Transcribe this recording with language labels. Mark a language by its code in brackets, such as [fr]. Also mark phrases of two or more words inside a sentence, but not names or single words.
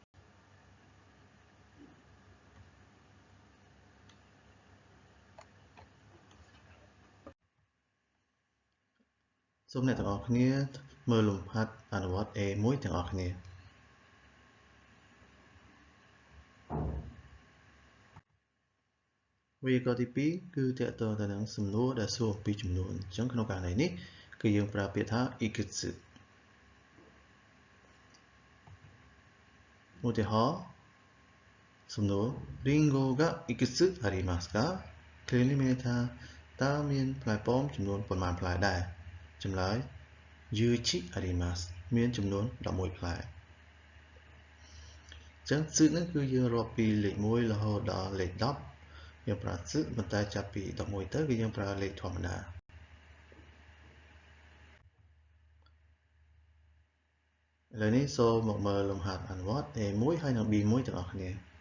[km] សូមអ្នកទាំងអស់គ្នាមើលលំហាត់អនុវត្ត A1 ទាំងអស់គ្នាវេយ្យាករណ៍ទី2គឺទាក់ទងទៅនឹងសំណួរដែលសួរអំពីចំនួនអញ្ចឹងក្នុងករណីនេះគឺយើងប្រើពាក្យថា ikutsu ឧទាហរណ៍សំណួរ [ja] りんごがいくつありますか [km] គ្រានេះមានន័យថាតើមានផ្លែប៉ោមចំនួនប៉ុន្មានផ្លែដែរចម្លើយ [ja] ゆいちあります [km] មានចំនួន11ផ្លែអ ញ្ចឹងសឹកហ្នឹងគឺយើងរាប់ពីលេខ1រហូតដល់លេខ10យើងប្រើសឹកប៉ុន្តែចាប់ពី11ទៅគឺយើងប្រើលេខធម្មតាឥឡូវនេះសូមមកមើលលំហាត់អនុវត្ត A1 ហើយនិង B1 ទាំងអស់គ្នា